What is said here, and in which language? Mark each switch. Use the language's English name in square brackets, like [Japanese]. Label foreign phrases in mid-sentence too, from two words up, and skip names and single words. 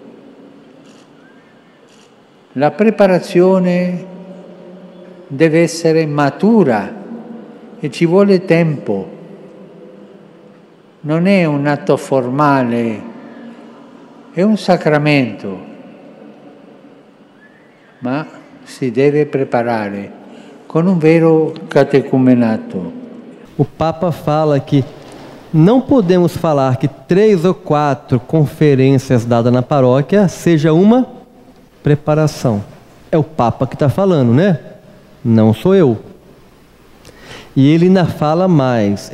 [Italian] La preparazione deve essere matura e ci vuole tempo. Non è un atto formale, è un sacramento. Ma si deve preparare con un vero catecumenato. [Portuguese] O Papa fala que não podemos falar que 3 ou 4 conferências dadas na paróquia seja uma preparação. É o Papa que está falando, né? Não sou eu. E ele ainda fala mais.